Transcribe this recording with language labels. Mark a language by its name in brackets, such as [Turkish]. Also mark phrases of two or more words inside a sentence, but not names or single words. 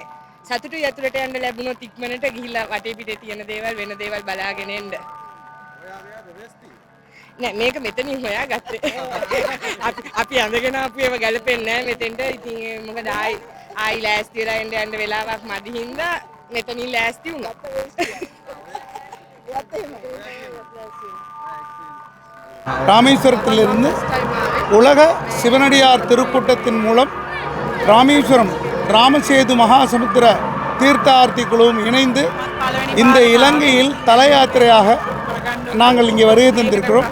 [Sinhala] සතුටුයි ඇතුළට යන්න ලැබුණොත් ඉක්මනට ගිහිල්ලා වටේ පිටේ තියෙන දේවල් වෙන දේවල් බලාගෙන එන්න. නෑ මේක මෙතනින් හොයාගත්තේ. අපි අඳගෙන ආපු ඒවා ගැලපෙන්නේ නෑ මෙතෙන්ට. ඉතින් මොකද ආයි ලෑස්ති වෙලා යන්න වෙලාවක් මදි හින්දා මෙතනින් ලෑස්ති වුණා. [Tamil] ராமேஸ்வரத்திலிருந்து உலக சிவனடியார் திருக்கூட்டத்தின் மூலம் ராமேஸ்வரம் ராமசேது மகாசமுத்திர தீர்த்தார்த்தி குழுவும் இணைந்து இந்த இலங்கையில் தல யாத்திரையாக நாங்கள் இங்கே வருகை தந்திருக்கிறோம்.